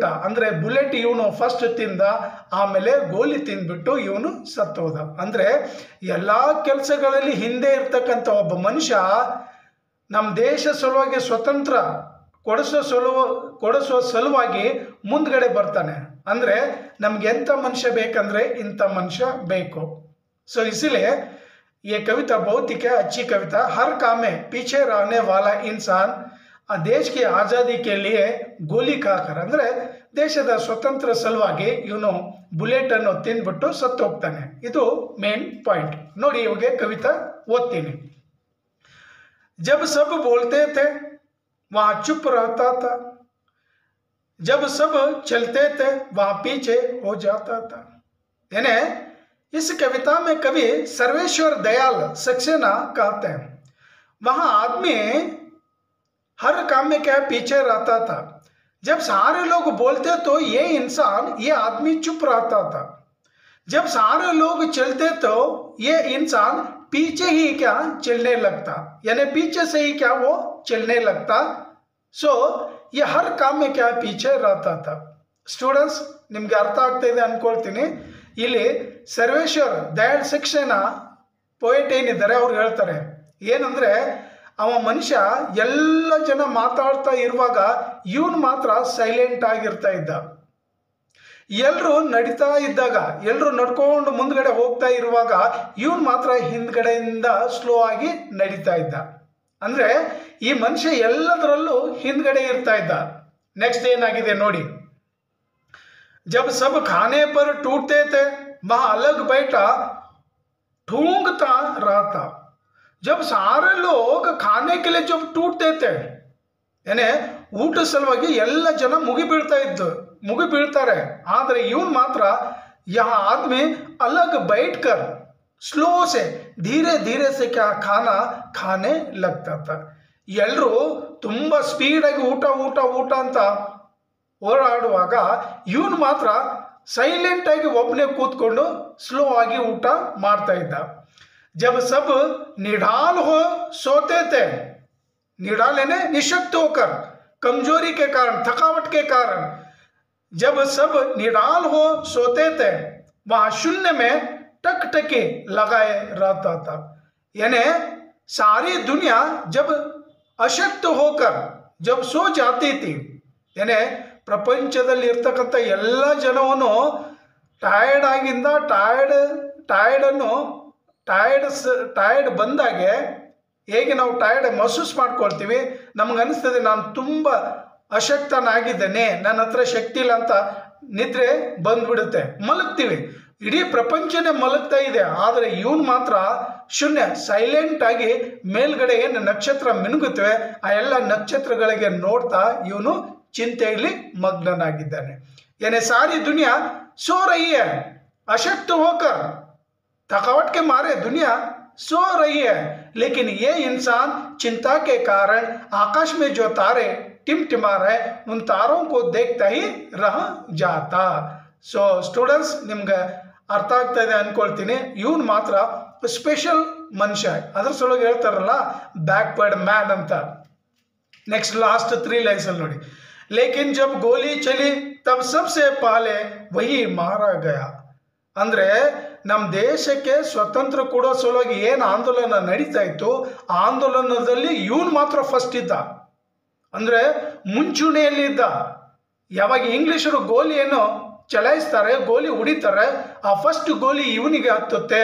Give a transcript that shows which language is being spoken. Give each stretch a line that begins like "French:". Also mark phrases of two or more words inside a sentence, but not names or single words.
Kannada: ಅಂದರೆ ಬುಲೆಟ್ ಇವನು ಫಸ್ಟ್ ತಿಂದ, ಆಮೇಲೆ ಗೋಲಿ ತಿಂದ್ಬಿಟ್ಟು ಇವನು ಸತ್ತೋದ. ಅಂದರೆ ಎಲ್ಲ ಕೆಲಸಗಳಲ್ಲಿ ಹಿಂದೆ ಇರ್ತಕ್ಕಂಥ ಒಬ್ಬ ಮನುಷ್ಯ ನಮ್ಮ ದೇಶ ಸಲುವಾಗಿ ಸ್ವತಂತ್ರ ಕೊಡಿಸೋ ಸಲುವಾಗಿ ಮುಂದ್ಗಡೆ ಬರ್ತಾನೆ. ಅಂದರೆ ನಮ್ಗೆ ಎಂಥ ಮನುಷ್ಯ ಬೇಕಂದ್ರೆ ಇಂಥ ಮನುಷ್ಯ ಬೇಕು.
Hindi: सो इसीलिए ये कविता बहुत ही क्या अच्छी कविता। हर काम में पीछे रहने वाला इंसान देश की आज़ादी के लिए गोली खाकर
Kannada: ಅಂದರೆ ದೇಶದ ಸ್ವತಂತ್ರ ಸಲುವಾಗಿ ಇವನು ಬುಲೆಟ್ ಅನ್ನು ತಿಂದ್ಬಿಟ್ಟು ಸತ್ತು ಹೋಗ್ತಾನೆ. ಇದು
English: main point.
Kannada: ನೋಡಿ ಇವಾಗ ಕವಿತಾ ಓದ್ತೀನಿ.
Hindi: जब सब बोलते थे वहाँ चुप रहता था, जब सब चलते थे वहाँ पीछे हो जाता था। यानी इस कविता में कवि सर्वेश्वर दयाल सक्सेना कहते हैं वहाँ आदमी हर काम में क्या पीछे रहता था। जब सारे लोग बोलते तो ये इंसान ये आदमी चुप रहता था, जब सारे लोग चलते तो ये इंसान पीछे ही क्या चलने लगता, यानी पीछे से ही क्या वो चलने लगता। सो ये हर काम में क्या पीछे रहता था।
Kannada: ಸ್ಟೂಡೆಂಟ್ಸ್ ನಿಮಗೆ ಅರ್ಥ ಆಗ್ತಾ ಇದೆ ಅನ್ಕೊಳ್ತೀನಿ. ಇಲ್ಲಿ ಸರ್ವೇಶ್ವರ್ ದಯಾಳ್ ಸಕ್ಸೇನಾ ಪೋಯೆಟ್ ಏನಿದ್ದಾರೆ ಅವ್ರು ಹೇಳ್ತಾರೆ ಏನಂದ್ರೆ ಅವ ಮನುಷ್ಯ ಎಲ್ಲ ಜನ ಮಾತಾಡ್ತಾ ಇರುವಾಗ ಇವನು ಮಾತ್ರ ಸೈಲೆಂಟ್ ಆಗಿರ್ತಾ ಇದ್ದ. ಎಲ್ಲರೂ ನಡೀತಾ ಇದ್ದಾಗ ಎಲ್ಲರೂ ನಡ್ಕೊಂಡು ಮುಂದ್ಗಡೆ ಹೋಗ್ತಾ ಇರುವಾಗ ಇವನು ಮಾತ್ರ ಹಿಂದ್ಗಡೆಯಿಂದ ಸ್ಲೋ ಆಗಿ ನಡೀತಾ ಇದ್ದ. ಅಂದ್ರೆ ಈ ಮನುಷ್ಯ ಎಲ್ಲದರಲ್ಲೂ ಹಿಂದ್ಗಡೆ ಇರ್ತಾ ಇದ್ದ. ನೆಕ್ಸ್ಟ್ ಏನಾಗಿದೆ ನೋಡಿ.
Hindi: जब सब खाने पर टूटते थे वहाँ अलग बैठा ठूंगता रहता। जब सारे लोग खाने के लिए जब टूटते थे यानी
Kannada: ಊಟ ಸಲುವಾಗಿ ಎಲ್ಲ ಜನ ಮುಗಿ ಬೀಳ್ತಾರೆ, ಆದರೆ ಇವನು ಮಾತ್ರ
Hindi: यहाँ आदमी अलग बैठकर स्लो से धीरे धीरे से क्या खाना खाने लगता था।
Kannada: ಎಲ್ಲರೂ ತುಂಬ ಸ್ಪೀಡಾಗಿ ಊಟ ಅಂತ ಓಡಾಡುವಾಗ ಇವನು ಮಾತ್ರ ಸೈಲೆಂಟ್ ಆಗಿ ಒಬ್ಬನೇ ಕೂತ್ಕೊಂಡು ಸ್ಲೋ ಆಗಿ ಊಟ ಮಾಡ್ತಾ ಇದ್ದ.
Hindi: जब सब निढाल हो सोते थे, निढाल यानी निशक्त होकर कमजोरी के कारण थकावट के कारण, जब सब निढाल हो सोते थे वहाँ शून्य में टकटकी लगाए रहता था। यानी सारी दुनिया जब अशक्त होकर जब सो जाती थी, यानी
Kannada: ಪ್ರಪಂಚದಲ್ಲಿ ಇರ್ತಕ್ಕಂಥ ಎಲ್ಲ ಜನವನ್ನು ಟಯರ್ಡ್ ಆಗಿಂದ ಟಯರ್ಡ್ ಬಂದಾಗೆ ಹೇಗೆ ನಾವು ಟಯರ್ಡ್ ಮಹಸೂಸ್ ಮಾಡ್ಕೊಳ್ತೀವಿ, ನಮ್ಗೆ ಅನಿಸ್ತದೆ ನಾನು ತುಂಬ ಅಶಕ್ತನಾಗಿದ್ದೇನೆ, ನನ್ನ ಹತ್ರ ಶಕ್ತಿ ಇಲ್ಲ ಅಂತ ನಿದ್ರೆ ಬಂದ್ಬಿಡುತ್ತೆ, ಮಲಗ್ತೀವಿ. ಇಡೀ ಪ್ರಪಂಚನೇ ಮಲಗ್ತಾ ಇದೆ, ಆದರೆ ಇವನು ಮಾತ್ರ ಶೂನ್ಯ ಸೈಲೆಂಟ್ ಆಗಿ ಮೇಲ್ಗಡೆ ಏನು ನಕ್ಷತ್ರ ಮಿನುಗುತ್ತವೆ ಆ ಎಲ್ಲ ನಕ್ಷತ್ರಗಳಿಗೆ ನೋಡ್ತಾ ಇವನು ಚಿಂತೆಯಲ್ಲಿ ಮಗ್ನನಾಗಿದ್ದಾನೆ.
Hindi: यानी सारी दुनिया सो रही है, अशक्त होकर थकावट के मारे दुनिया सो रही है, लेकिन ये इंसान चिंता के कारण आकाश में जो तारे टिमटिमा रहे उन तारों को देखता ही रह जाता।
English: so students
Kannada: ನಿಮ್ಗೆ ಅರ್ಥ ಆಗ್ತಾ ಇದೆ ಅನ್ಕೊಳ್ತೀನಿ. ಇವನು ಮಾತ್ರ ಸ್ಪೆಷಲ್ ಮನುಷ್ಯ, ಅದ್ರ ಸಲುವಾಗಿ ಹೇಳ್ತಾರಲ್ಲ
English: backward man
Kannada: ಅಂತ.
English: next last 3 lines
Kannada: ಅಲ್ಲಿ ನೋಡಿ.
Hindi: लेकिन जब गोली चली तब सबसे पहले वही मारा गया।
Kannada: ಅಂದ್ರೆ ನಮ್ಮ ದೇಶಕ್ಕೆ ಸ್ವತಂತ್ರ ಕೊಡೋ ಸಲುವಾಗಿ ಏನು ಆಂದೋಲನ ನಡೀತಾ ಇತ್ತು ಆ ಆಂದೋಲನದಲ್ಲಿ ಇವನು ಮಾತ್ರ ಫಸ್ಟ್ ಇದ್ದ, ಅಂದ್ರೆ ಮುಂಚೂಣಿಯಲ್ಲಿ ಇದ್ದ. ಯಾವಾಗ ಇಂಗ್ಲಿಷರು ಗೋಲಿಯನ್ನು ಚಲಾಯಿಸ್ತಾರೆ, ಗೋಲಿ ಹೊಡಿತಾರೆ, ಆ ಫಸ್ಟ್ ಗೋಲಿ ಇವನಿಗೆ ಹತ್ತುತ್ತೆ.